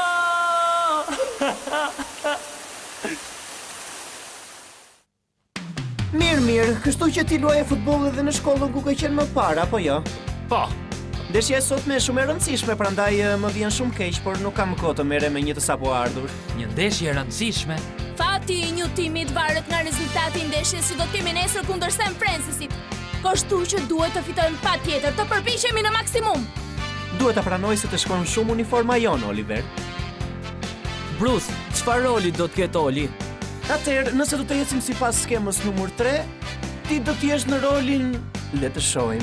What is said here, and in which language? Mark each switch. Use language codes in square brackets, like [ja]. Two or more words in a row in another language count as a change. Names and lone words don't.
[sq] Mirë, kështu që ti luaje futboll edhe në shkollën ku ke qenë më parë, apo jo? Po, Ndeshja e sotme është shumë e rëndësishme, prandaj më vjen shumë keq, por nuk kam kohë të merrem me një të sapo ardhur. një ndeshje e rëndësishme. Fati i një timit varet nga rezultati i ndeshjes që do të kemi nesër kundër St. Francis-it. Kështu që duhet të fitojmë patjetër, të përpiqemi në maksimum. Duhet ta pranoj se të shkon shumë uniforma jon, Oliver. Bruce, çfarë roli do të ketë Oli? Atëherë, nëse do të ecim sipas skemës numër 3, ti do të jesh në rolin, le të shohim.